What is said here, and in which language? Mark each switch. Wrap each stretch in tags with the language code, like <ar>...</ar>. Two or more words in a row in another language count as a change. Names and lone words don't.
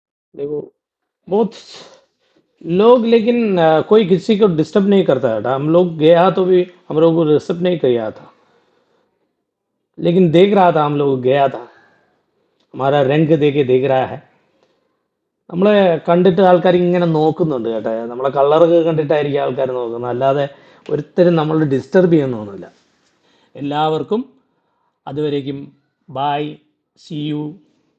<hi>देखो बहुत लोग, लेकिन कोई किसी को डिस्टर्ब नहीं करता था। हम लोग गया तो भी हम लोग को डिस्टर्ब नहीं किया था, लेकिन देख रहा था, हम लोग गया था, हमारा रैंक देके देख रहा है.</hi> <ml>നമ്മളെ കണ്ടിട്ട് ആൾക്കാർ ഇങ്ങനെ നോക്കുന്നുണ്ട് കേട്ടോ. നമ്മളെ കളറൊക്കെ കണ്ടിട്ടായിരിക്കും ആൾക്കാർ നോക്കുന്നത്, അല്ലാതെ ഒരുത്തരും നമ്മൾ ഡിസ്റ്റർബ് ചെയ്യുന്നൊന്നുമില്ല. എല്ലാവർക്കും അതുവരേക്കും</ml> <en>bye, see you.</en>